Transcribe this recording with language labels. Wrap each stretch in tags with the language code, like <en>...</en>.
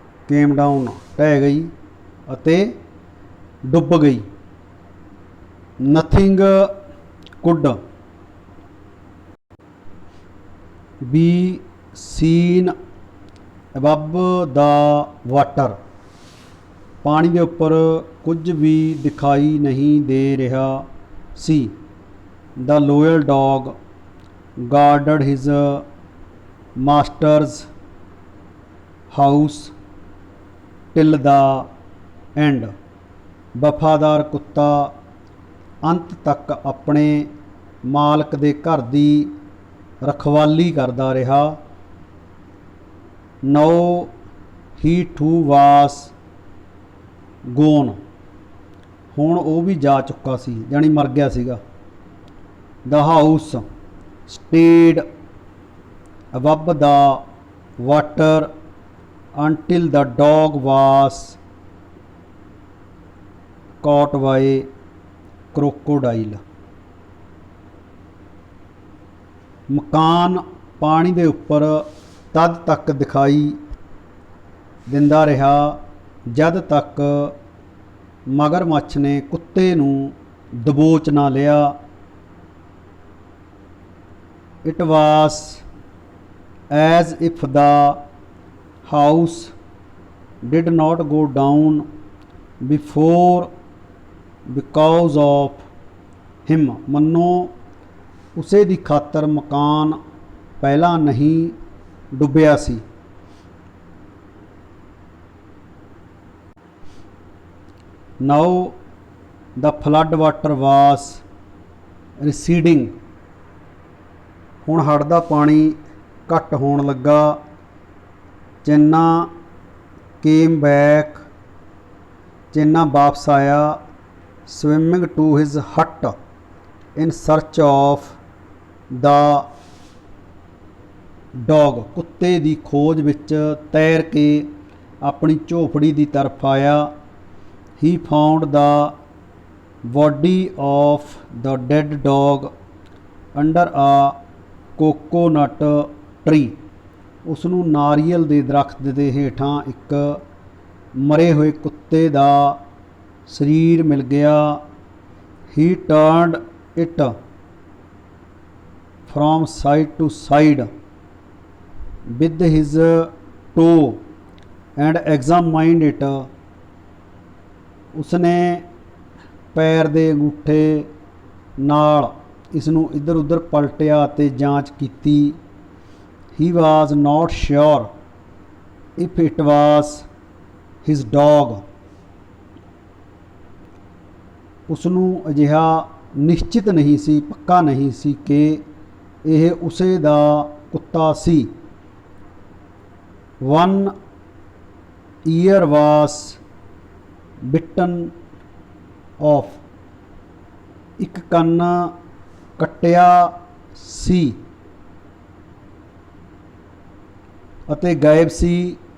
<en>came down</en> <pa>ਢਹਿ ਗਈ ਅਤੇ ਡੁੱਬ ਗਈ।</pa> <en>nothing could be seen above the water।</en> <pa>ਪਾਣੀ ਦੇ ਉੱਪਰ ਕੁਝ ਵੀ ਦਿਖਾਈ ਨਹੀਂ ਦੇ ਰਿਹਾ ਸੀ।</pa> <en>the loyal dog guarded his master's house till the end।</en> <pa>ਵਫਾਦਾਰ ਕੁੱਤਾ ਅੰਤ ਤੱਕ ਆਪਣੇ ਮਾਲਕ ਦੇ ਘਰ ਦੀ ਰਖਵਾਲੀ ਕਰਦਾ ਰਿਹਾ।</pa> <en>now he too was gone।</en> <pa>ਹੁਣ ਉਹ ਵੀ ਜਾ ਚੁੱਕਾ ਸੀ, ਜਾਣੀ ਮਰ ਗਿਆ ਸੀਗਾ।</pa> <en>the house stayed above the water until the dog was caught by crocodile।</en> <pa>ਮਕਾਨ ਪਾਣੀ ਦੇ ਉੱਪਰ ਤਦ ਤੱਕ ਦਿਖਾਈ ਦਿੰਦਾ ਰਿਹਾ ਜਦ ਤੱਕ ਮਗਰਮੱਛ ਨੇ ਕੁੱਤੇ ਨੂੰ ਦਬੋਚ ਨਾ ਲਿਆ।</pa> <en>it was as if the house did not go down before because of him।</en> <pa>ਮੰਨੋ ਉਸੇ ਦੀ ਖਾਤਰ ਮਕਾਨ ਪਹਿਲਾਂ ਨਹੀਂ ਡੁੱਬਿਆ ਸੀ।</pa> <en>now the flood water was receding।</en> <pa>ਹੁਣ ਹੜ੍ਹ ਦਾ ਪਾਣੀ ਘੱਟ ਹੋਣ ਲੱਗਾ। ਚੇਨਾ</pa> <en>came back।</en> <pa>ਚੇਨਾ ਵਾਪਸ ਆਇਆ।</pa> <en>swimming to his hut in search of the dog।</en> <pa>ਕੁੱਤੇ ਦੀ ਖੋਜ ਵਿੱਚ ਤੈਰ ਕੇ ਆਪਣੀ ਝੋਪੜੀ ਦੀ ਤਰਫ ਆਇਆ।</pa> <en>he found the body of the dead dog under a coconut tree।</en> <pa>ਉਸ ਨੂੰ ਨਾਰੀਅਲ ਦੇ ਦਰਖਤ ਦੇ ਹੇਠਾਂ ਇੱਕ ਮਰੇ ਹੋਏ ਕੁੱਤੇ ਦਾ ਸਰੀਰ ਮਿਲ ਗਿਆ।</pa> <en>he turned it from side to side with his toe and examined it।</en> <pa>ਉਸਨੇ ਪੈਰ ਦੇ ਅੰਗੂਠੇ ਨਾਲ ਇਸ ਨੂੰ ਇੱਧਰ ਉੱਧਰ ਪਲਟਿਆ ਅਤੇ ਜਾਂਚ ਕੀਤੀ।</pa> <en>he was not sure if it was his dog।</en> <pa>ਉਸ ਨੂੰ ਅਜਿਹਾ ਨਿਸ਼ਚਿਤ ਨਹੀਂ ਸੀ, ਪੱਕਾ ਨਹੀਂ ਸੀ ਕਿ ਇਹ ਉਸੇ ਦਾ ਕੁੱਤਾ ਸੀ।</pa> <en>1 ear was bitten off,</en> <pa>ਇੱਕ ਕੰਨ ਕੱਟਿਆ ਸੀ ਅਤੇ ਗਾਇਬ ਸੀ।</pa>